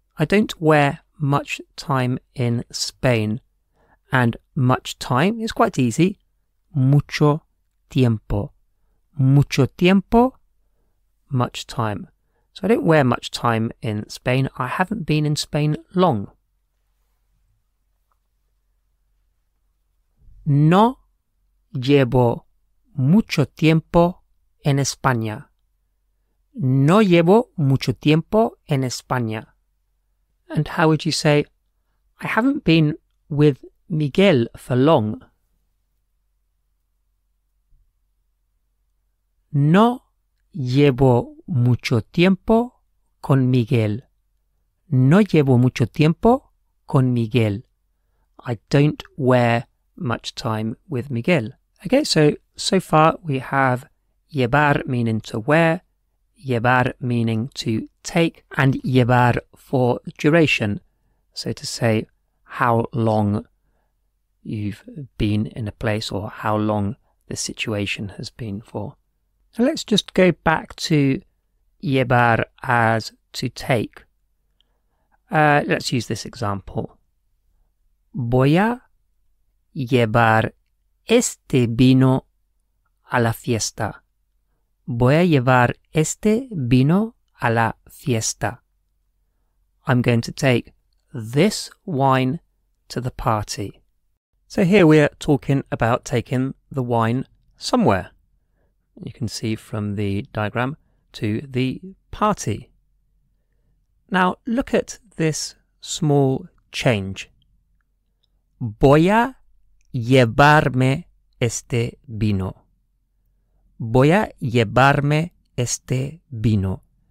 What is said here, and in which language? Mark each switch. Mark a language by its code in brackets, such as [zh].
[en] I don't wear much time in Spain. And much time is quite easy. [es] Mucho tiempo. Mucho tiempo, [en] much time. So I don't wear much time in Spain. I haven't been in Spain long. [es] No llevo mucho tiempo en España. No llevo mucho tiempo en España. [en] And how would you say, I haven't been with Miguel for long? [es] No llevo mucho tiempo con Miguel. No llevo mucho tiempo con Miguel. [en] I don't wear much time with Miguel. Okay, so far we have llevar meaning to wear, llevar meaning to take, and llevar for duration. So to say how long you've been in a place or how long the situation has been for. So let's just go back to llevar as to take. Let's use this example. [es] Voy a llevar este vino a la fiesta. Voy a llevar este vino a la fiesta. [en] I'm going to take this wine to the party. So here we're talking about taking the wine somewhere. You can see from the diagram, to the party. Now look at this small change. [es] Voy a llevarme este vino. Voy a llevarme este vino.